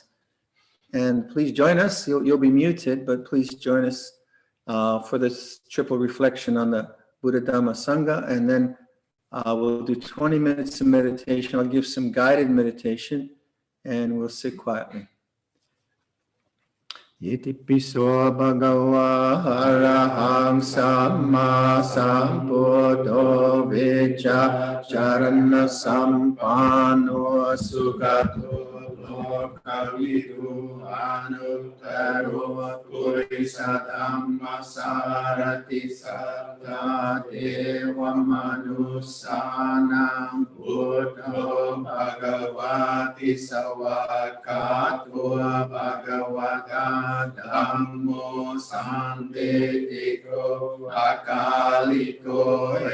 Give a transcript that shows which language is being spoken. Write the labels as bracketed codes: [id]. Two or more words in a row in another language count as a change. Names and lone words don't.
[en] And please join us. You'll be muted, but please join us for this triple reflection on the Viradhammo Sangha. And then we'll do 20 minutes of meditation. I'll give some guided meditation, and we'll sit quietly. [pi] Itipiso bhagava araham samma sambuddho vichacharana sampano sugato lokavidu anuttaro purisadhamma sarati satta deva manusanam buddho bhagavati savakato bhagavata Dhammo sandetiko akaliko